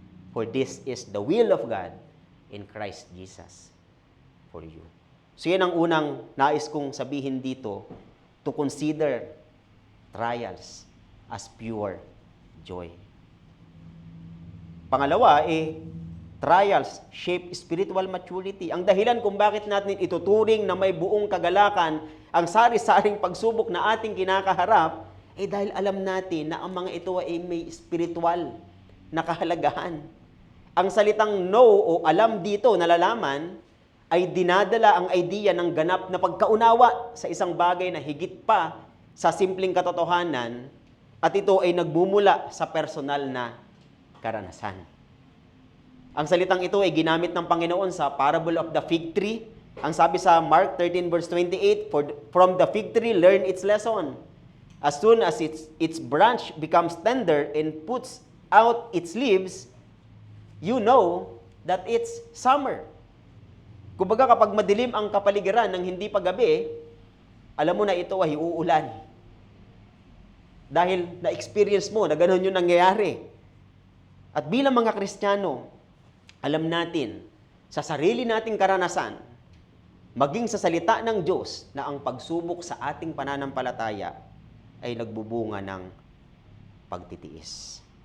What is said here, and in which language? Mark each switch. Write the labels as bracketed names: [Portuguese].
[English] For this is the will of God in Christ Jesus for you. [Filipino] So yan ang unang nais kong sabihin dito, [English] to consider trials as pure joy. [Filipino] Pangalawa, [English] trials shape spiritual maturity. [Filipino] Ang dahilan kung bakit natin ituturing na may buong kagalakan ang sari-saring pagsubok na ating kinakaharap, dahil alam natin na ang mga ito ay may spiritual na kahalagahan. Ang salitang know o alam dito, nalalaman, ay dinadala ang idea ng ganap na pagkaunawa sa isang bagay na higit pa sa simpleng katotohanan, at ito ay nagbumula sa personal na karanasan. Ang salitang ito ay ginamit ng Panginoon sa [English] parable of the fig tree. [Filipino] Ang sabi sa [English] Mark 13 verse 28, from the fig tree learn its lesson. As soon as its branch becomes tender and puts out its leaves, you know that it's summer. [Filipino] Kumbaga kapag madilim ang kapaligiran ng hindi pa gabi, alam mo na ito ay uulan. Dahil na-experience mo na ganun yung nangyayari. At bilang mga Kristiyano, alam natin sa sarili nating karanasan, maging sa salita ng Diyos na ang pagsubok sa ating pananampalataya ay nagbubunga ng pagtitiis.